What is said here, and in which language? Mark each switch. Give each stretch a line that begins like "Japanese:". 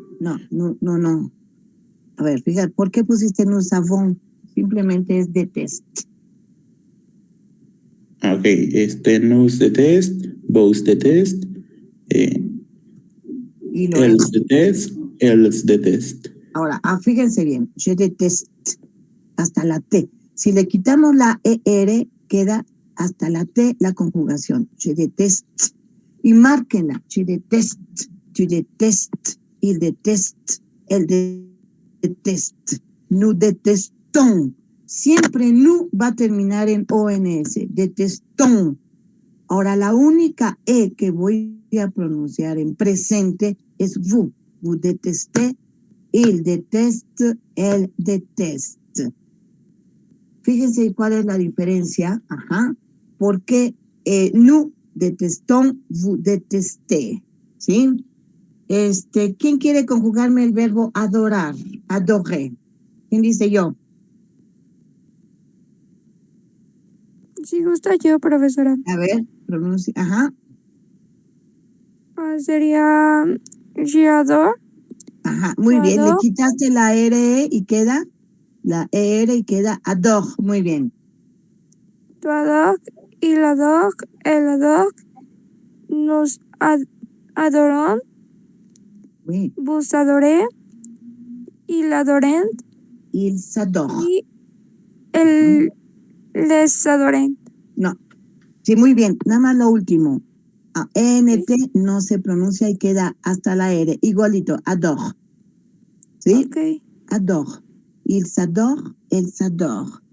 Spanish: No. A ver, fíjate, ¿por qué pusiste nous avons? Simplemente es déteste.
French: Ok, nous déteste, vos déteste,
Spanish: Y lo
French: elles déteste, elles déteste.
Spanish: Ahora, fíjense bien,
French: je déteste,
Spanish: hasta la T. Si le quitamos la ER, queda hasta la T la conjugación.
French: Je déteste.
Spanish: Y márquenla.
French: Je déteste, tu détestes, il déteste, elle déteste.
Spanish: Nous détestons. Siempre nous va a terminar en ONS.
French: Détestons.
Spanish: Ahora, la única E que voy a pronunciar en presente es vous.
French: Vous détestez, il déteste, elle déteste.
Spanish: Fíjense cuál es la diferencia. Ajá.
French: Porque nous détestons, vous détestez.
Spanish: ¿Sí? ¿Quién quiere conjugarme el verbo adorar? Adorer. ¿Quién dice yo? Si gusta yo, profesora. A ver, pronuncia. Ajá. Sería
French: j'adore.
Spanish: Ajá, muy bien. Le quitaste la R y queda la ER y queda adore. Muy bien.
French: Tu adore, il adore, elle adore, nous adorons, Oui. vous adorez, il adoren, Ils adorent.
Spanish: y les adoren. No. Sí, muy bien. Nada más lo último. ENT no se pronuncia y queda hasta la R. Igualito. Adore. ¿Sí? Ok.
French: Adore. Ils adorent, elles adorent.